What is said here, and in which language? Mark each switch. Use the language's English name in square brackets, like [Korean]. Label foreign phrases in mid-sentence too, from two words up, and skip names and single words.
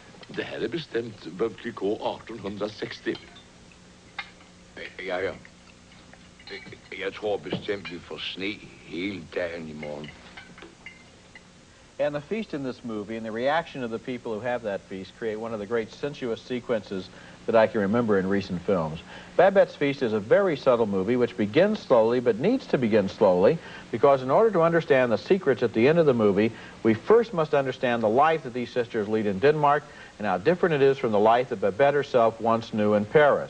[Swedish] Det här är bestämt Biblico 1860. Ja. [Danish] Jeg tror bestemt, vi får sne hele dagen i morgen. [English] And the feast in this movie and the reaction of the people who have that feast create one of the great sensuous sequences that I can remember in recent films. Babette's Feast is a very subtle movie which begins slowly but needs to begin slowly because in order to understand the secrets at the end of the movie, we first must understand the life that these sisters lead in Denmark and how different it is from the life that Babette herself once knew in Paris.